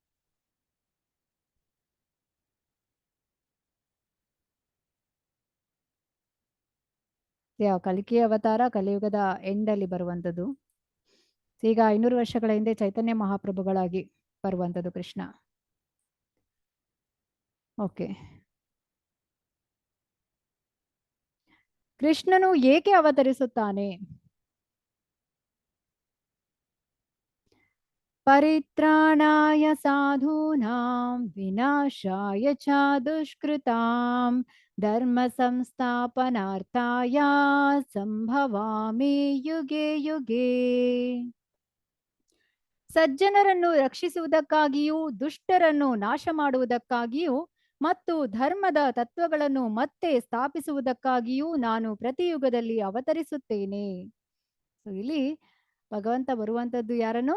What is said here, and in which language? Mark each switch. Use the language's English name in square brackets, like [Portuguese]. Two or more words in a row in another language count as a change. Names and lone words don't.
[Kannada] ಕಲ್ಕಿ ಅವತಾರ ಕಲಿಯುಗದ ಎಂಡಲ್ಲಿ ಬರುವಂಥದ್ದು. ಈಗ 500 ವರ್ಷಗಳ ಹಿಂದೆ ಚೈತನ್ಯ ಮಹಾಪ್ರಭುಗಳಾಗಿ ಬರುವಂಥದ್ದು ಕೃಷ್ಣ. ಓಕೆ, ಕೃಷ್ಣನು ಏಕೆ ಅವತರಿಸುತ್ತಾನೆ? [Sanskrit] ಪರಿತ್ರಾಣಾಯ ಸಾಧೂನಾಂ ವಿನಾಶಾಯ ಚ ದುಷ್ಕೃತಾಂ ಧರ್ಮ ಸಂಸ್ಥಾಪನಾರ್ಥಾಯ ಸಂಭವಾಮಿ ಯುಗೆ ಯುಗೆ. [Kannada] ಸಜ್ಜನರನ್ನು ರಕ್ಷಿಸುವುದಕ್ಕಾಗಿಯೂ ದುಷ್ಟರನ್ನು ನಾಶ ಮಾಡುವುದಕ್ಕಾಗಿಯೂ ಮತ್ತು ಧರ್ಮದ ತತ್ವಗಳನ್ನು ಮತ್ತೆ ಸ್ಥಾಪಿಸುವುದಕ್ಕಾಗಿಯೂ ನಾನು ಪ್ರತಿಯುಗದಲ್ಲಿ ಅವತರಿಸುತ್ತೇನೆ. ಇಲ್ಲಿ ಭಗವಂತ ಬರುವಂತದ್ದು ಯಾರನ್ನು?